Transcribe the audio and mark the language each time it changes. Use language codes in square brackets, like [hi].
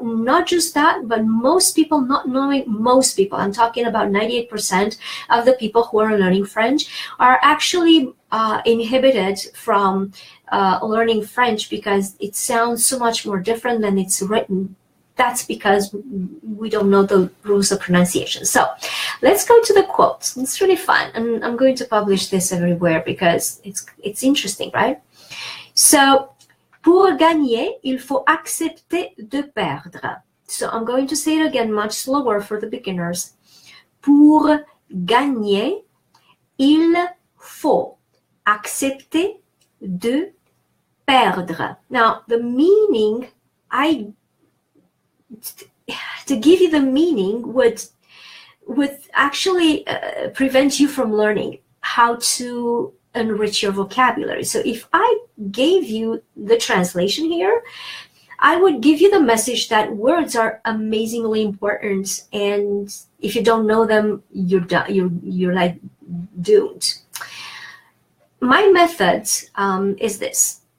[en] Not just that, but most people not knowing, most people, I'm talking about 98% of the people who are learning French, are actually inhibited from learning French because it sounds so much more different than it's written. That's because we don't know the rules of pronunciation. So let's go to the quotes. It's really fun, and I'm going to publish this everywhere because it's interesting, right? [fr] So, pour gagner, il faut accepter de perdre. [en] So I'm going to say it again much slower for the beginners. [fr] Pour gagner, il faut accepter de perdre. [en] Now, the meaning, to give you the meaning would actually prevent you from learning how to enrich your vocabulary. So if I gave you the translation here, I would give you the message that words are amazingly important, and if you don't know them, you're like doomed. My method is this.